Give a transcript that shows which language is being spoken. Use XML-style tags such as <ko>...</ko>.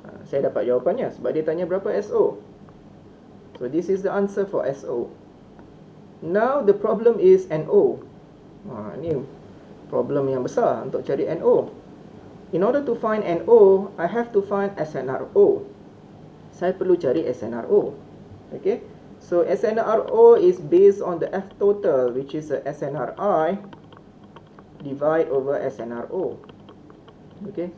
<ms>Saya dapat jawapannya sebab dia tanya berapa SO.</ms> <en>So this is the answer for SO. Now the problem is NO.</en> <ms>Ini problem yang besar untuk cari NO.</ms> <en>In order to find NO, I have to find SNRO.</en> <ms>Saya perlu cari SNRO.</ms> <en>Okay. So SNRO is based on the F total, which is SNRI divide over SNRO. Okay.</en>